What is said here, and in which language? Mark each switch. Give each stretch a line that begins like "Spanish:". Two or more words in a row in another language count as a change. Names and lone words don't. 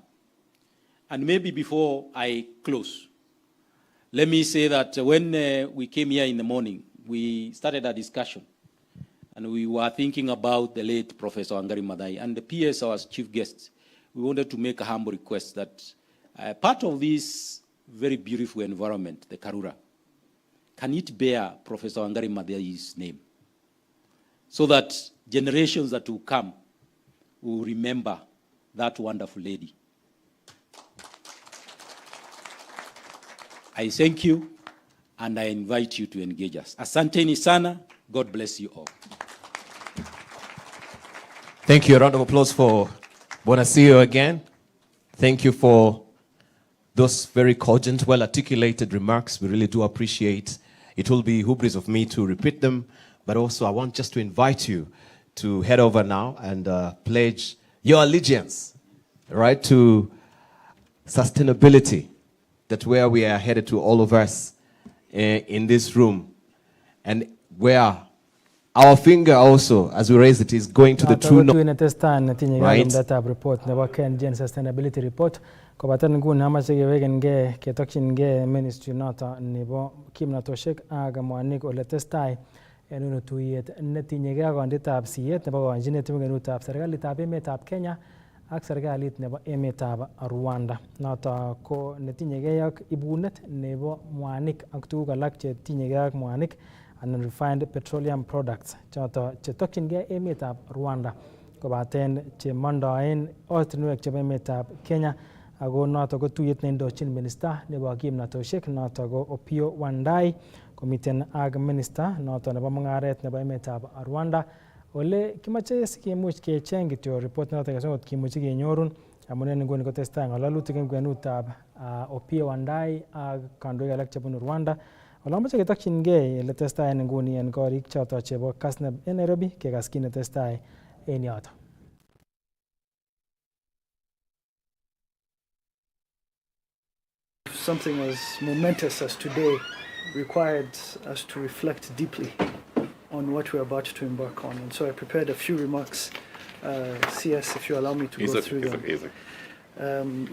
English: And maybe before I close, let me say that when we came here in the morning, we started a discussion, and we were thinking about the late Professor Wangari Maathai, and the PS, our chief guest, we wanted to make a humble request that part of this very beautiful environment, the Karura, can it bear Professor Wangari Maathai's name? So that generations that will come will remember that wonderful lady. I thank you, and I invite you to engage us.
Swahili: Asanteni sana.
English: God bless you all. Thank you. A round of applause for Bonasio again. Thank you for those very cogent, well-articulated remarks. We really do appreciate. It will be hubris of me to repeat them, but also I want just to invite you to head over now and pledge your allegiance, right, to sustainability. That's where we are headed to, all of us in this room, and where our finger also, as we raise it, is going to the true north. Right.
Kalenjin: Report nebo Kenyan Sustainability Report. Kobatan nguni hamache kewekenge ketokchinge ministry noto nebo kimnatoshek ak mwanik ole testai en tuyet netinyegei ak kondetab siyet nebo konjinet nebo kenutab serikalitab emetab Kenya ak serikalit nebo emetab Rwanda. Noto ko netinyegei ak ibunet nebo mwanik ak tuguk alak che tinyegei ak mwanik and
English: refined petroleum products
Kalenjin: choto chetokchingei emetab Rwanda kobaten che mondoen ortinwek chebo emetab Kenya. Ako noto ko tuyet neindochin minister nebo kimnatoshek noto ko Opiyo Wandayi komiten ak minister noto nebo mungaret nebo emetab Rwanda ole kimache sikimuch kecheng kityo report noto kesongot kimuchi kenyorun amun en nguni kotestai ngalalutik en kwenutab Opiyo Wandayi ak kandoik alak chebunu Rwanda. Ole mache ketokchingei ele testai en nguni en korik choto chebo Kass en Nairobi kekas kit netestai en yoto.
English: Something as momentous as today required us to reflect deeply on what we're about to embark on. And so I prepared a few remarks. CS, if you allow me to go through them.